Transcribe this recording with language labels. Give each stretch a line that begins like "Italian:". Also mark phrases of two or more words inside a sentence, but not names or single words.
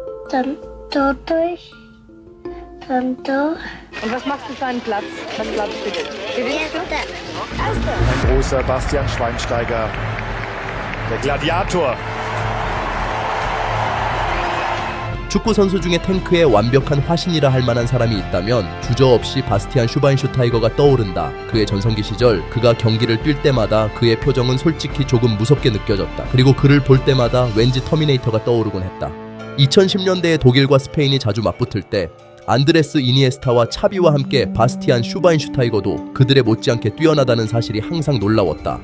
German: dann dort durch, dann da. Und was machst du für einen Platz? Was glaubst du? Gewinnst du? Erster. Ein großer Bastian Schweinsteiger, der Gladiator.
Korean: 축구 선수 중에 탱크의 완벽한 화신이라 할 만한 사람이 있다면 주저없이 바스티안 슈바인슈타이거가 떠오른다. 그의 전성기 시절 그가 경기를 뛸 때마다 그의 표정은 솔직히 조금 무섭게 느껴졌다. 그리고 그를 볼 때마다 왠지 터미네이터가 떠오르곤 했다. 2010년대에 독일과 스페인이 자주 맞붙을 때 안드레스 이니에스타와 차비와 함께 바스티안 슈바인슈타이거도 그들의 못지않게 뛰어나다는 사실이 항상 놀라웠다.